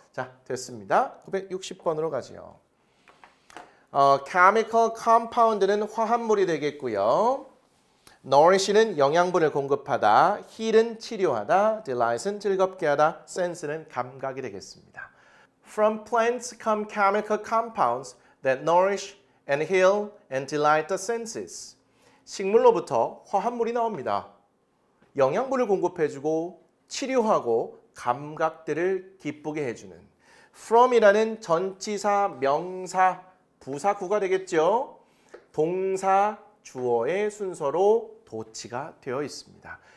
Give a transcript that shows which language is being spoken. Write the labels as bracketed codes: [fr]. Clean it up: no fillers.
[ko] 자, 됐습니다. 960번으로 가지요. chemical compound는 화합물이 되겠고요. nourish는 영양분을 공급하다, heal은 치료하다, delight은 즐겁게 하다, sense는 감각이 되겠습니다. [en] From plants come chemical compounds that nourish and heal and delight the senses. [ko] 식물로부터 화합물이 나옵니다. 영양분을 공급해주고 치료하고 감각들을 기쁘게 해주는 from이라는 전치사, 명사, 부사구가 되겠죠. 동사, 주어의 순서로 도치가 되어 있습니다.